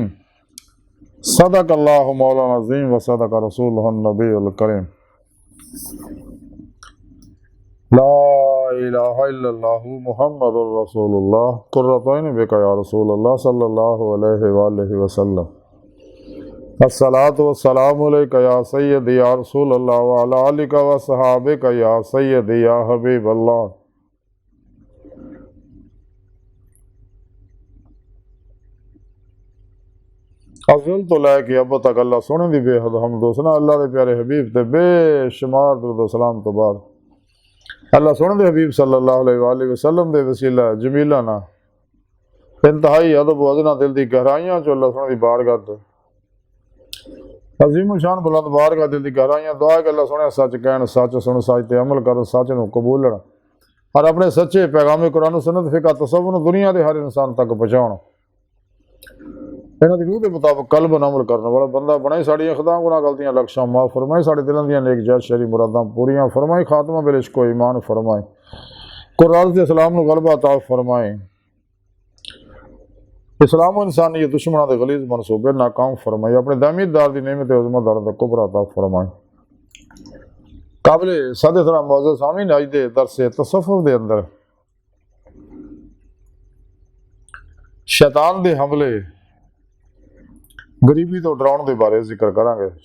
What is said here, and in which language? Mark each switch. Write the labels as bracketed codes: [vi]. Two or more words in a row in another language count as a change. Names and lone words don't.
[ar] صدق الله مولانا العظيم وصدق رسوله النبي الكريم. لا إله إلا الله محمد رسول الله قرة عيني بك يا رسول الله صلى الله عليه وسلم. الصلاة والسلام عليك يا سيدي يا رسول الله وعلى آلك وصحابك يا سيدي يا حبيب الله. [pa] ازل توں لے کے اب تک اللہ سوہنے دی بے حد حمد حسنیٰ اللہ دے پیارے حبیب تے بے شمار درود و سلام توں بعد اللہ سوہنے دے حبیب [ar] صلى الله عليه وسلم [pa] دے وسیلہ جمیلہ نا انتہائی ادب وجنا دل دی گہرائیاں چو اللہ سوہنے دی بارگاہ تے عظیم شان بلند بارگاہ دل دی گہرائیاں دعا کہ اللہ سوہنے سچ کہن سچ سن سچ تے عمل کر سچ نوں قبولن اور اپنے سچے پیغام قرآن سنت فقہ تصور دنیا کے ہر انسان تک پہنچاؤن انہاں دی روح کے مطابق قلب عمل کرنے والا بندہ بنائی ساڈیاں خطا گناہ غلطیاں لکھاں معاف فرمائی ساڈے دلاں دیاں نیک جائز شرعی مراداں پوریاں فرمائی خاتمہ بالعشق و ایمان فرمائے قرآن سے اسلام نوں غلبہ عطا فرمائے اسلام و انسانیت دشمناں دے غلیظ منصوبے ناکام فرمائے اپنے دامدار دی نعمت عظمیٰ درد کبریٰ عطا فرمائے. قابل صد احترام معزز سامعین اج دے درس تصوف دے اندر شیطان دے حملے غریبی توں ڈراؤن دے بارے ذکر کراں گے.